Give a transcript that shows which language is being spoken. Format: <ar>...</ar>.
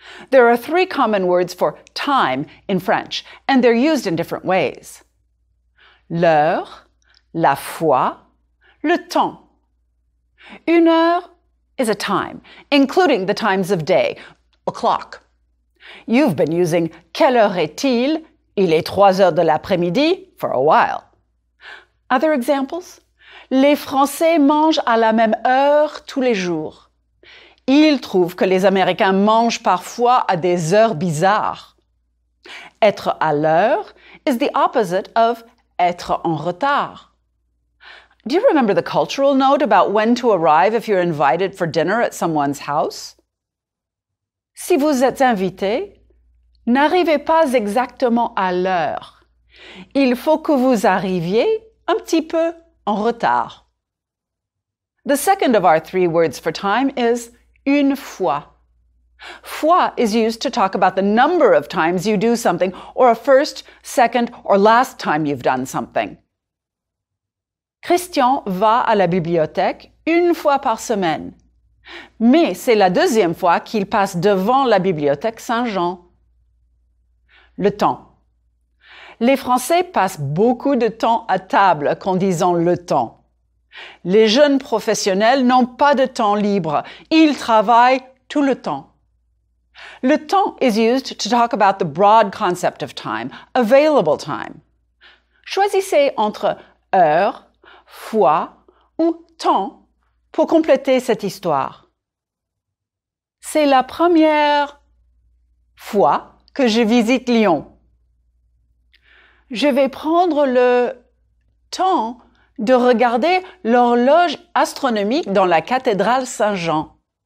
<en>There are 3 common words for time in French, and they're used in different ways.</en> <fr>L'heure, la fois, le temps.</fr> <en>1 heure is a time, including the times of day, a clock. You've been using</en> <fr>quelle heure est-il? Il est 3h de l'après-midi</fr> <en>for a while. Other examples?</en> <fr>Les Français mangent à la même heure tous les jours. Ils trouvent que les Américains mangent parfois à des heures bizarres. Être à l'heure</fr> <en>is the opposite of</en> <fr>être en retard.</fr> <en>Do you remember the cultural note about when to arrive if you're invited for dinner at someone's house?</en> <fr>Si vous êtes invité, n'arrivez pas exactement à l'heure. Il faut que vous arriviez un petit peu en retard.</fr> <en>The second of our 3 words for time is une fois. Fois is used to talk about the number of times you do something or a first, second, or last time you've done something.</en> <fr>Christian va à la bibliothèque 1 fois par semaine. Mais c'est la 2e fois qu'il passe devant la bibliothèque Saint-Jean. Le temps. Les Français passent beaucoup de temps à table en disant le temps. Les jeunes professionnels n'ont pas de temps libre. Ils travaillent tout le temps.</fr> <en>Le temps is used to talk about the broad concept of time, available time.</en> <fr>Choisissez entre heure, fois ou temps pour compléter cette histoire. C'est la première fois que je visite Lyon. Je vais prendre le temps de regarder l'horloge astronomique dans la cathédrale Saint-Jean.</fr>